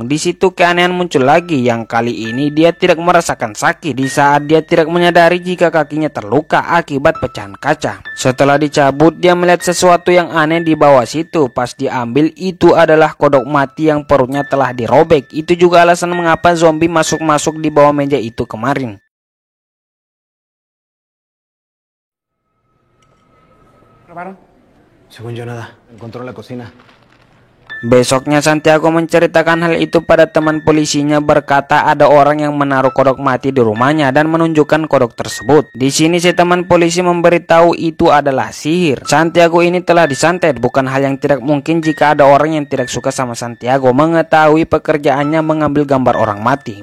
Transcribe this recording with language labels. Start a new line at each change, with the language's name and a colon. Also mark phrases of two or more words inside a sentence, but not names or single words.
Indonesian: Di situ keanehan muncul lagi, yang kali ini dia tidak merasakan sakit di saat dia tidak menyadari jika kakinya terluka akibat pecahan kaca. Setelah dicabut, dia melihat sesuatu yang aneh di bawah situ. Pas diambil, itu adalah kodok mati yang perutnya telah dirobek. Itu juga alasan mengapa zombie masuk-masuk di bawah meja itu kemarin.
Spanish: ¿Probaron? Según yo nada. Encontró en la cocina.
Indonesian: Besoknya Santiago menceritakan hal itu pada teman polisinya, berkata ada orang yang menaruh kodok mati di rumahnya dan menunjukkan kodok tersebut. Di sini si teman polisi memberitahu itu adalah sihir. Santiago ini telah disantet, bukan hal yang tidak mungkin jika ada orang yang tidak suka sama Santiago mengetahui pekerjaannya mengambil gambar orang mati.